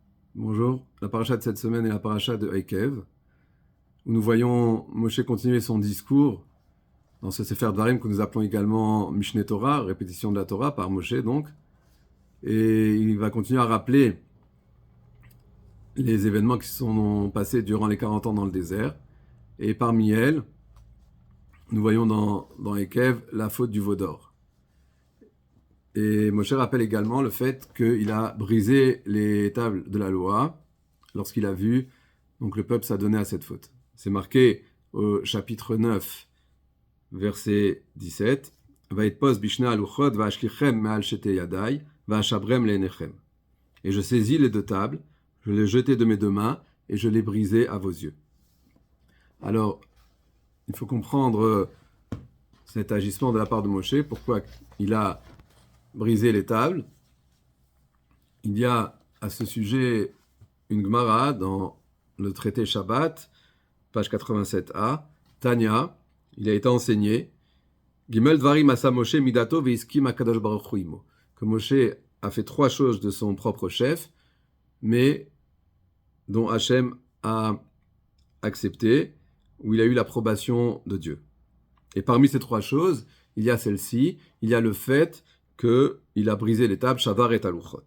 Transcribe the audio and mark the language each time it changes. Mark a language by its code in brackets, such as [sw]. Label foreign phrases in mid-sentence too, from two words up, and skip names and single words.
[fr] Bonjour, la paracha de cette semaine est la paracha de Eikev, où nous voyons Moshe continuer son discours dans ce [he] ספר דברים [fr] que nous appelons également [he] משנה תורה, [fr] répétition de la Torah par Moshe donc, et il va continuer à rappeler les événements qui se sont passés durant les 40 ans dans le désert, et parmi elles, nous voyons dans Eikev la faute du veau d'or. Et Moshe rappelle également le fait qu'il a brisé les tables de la loi lorsqu'il a vu donc le peuple s'adonner à cette faute. C'est marqué au chapitre 9, verset 17. [he] ואתפש בשני הלחת ואשלכם מעל שתי ידי ואשברם לעיניכם. [fr] Et je saisis les deux tables, je les jetai de mes deux mains et je les brisai à vos yeux. Alors, il faut comprendre cet agissement de la part de Moshe, pourquoi il a brisé les tables. Il y a à ce sujet une Gemara dans le traité Shabbat, page 87a, Tanya, il a été enseigné, [he] ג' דברים עשה משה מדעתו והסכים הקדוש ברוך הוא עמו, [fr] que Moshe a fait trois choses de son propre chef, mais dont Hachem a accepté, où il a eu l'approbation de Dieu. Et parmi ces trois choses, il y a celle-ci, il y a le fait qu'il a brisé les tables, [he] שבר את הלוחות.